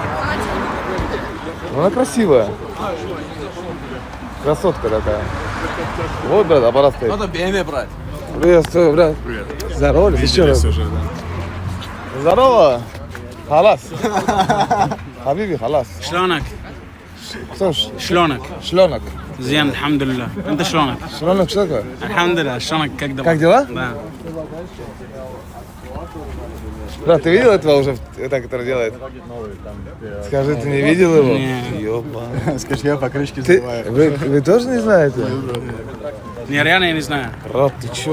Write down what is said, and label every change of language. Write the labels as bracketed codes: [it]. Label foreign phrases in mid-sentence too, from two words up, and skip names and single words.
[ru] Она красивая. Красотка такая. Вот, брат, аппарат стоит. Надо BMW брать. Приветствую, брат. Привет. Здорово, еще раз. Уже, да. [ar] Здорово. خلاص. حبيبي, халас. شلونك؟ [ru] Слушай, [ar] شلونك؟ шленок. زين الحمد لله، انت شلونك؟ Шленок, [ru] что такое? [ar] الحمد لله، شلونك [ru] как дела؟ Как дела? Да. Брат, ты видел этого уже, так, который делает? Скажи, ты не видел его? Не. Ёба. Скажи, я покрышки Ты, сбиваю. вы тоже не знаете? Не, реально я не знаю. Брат, ты чё?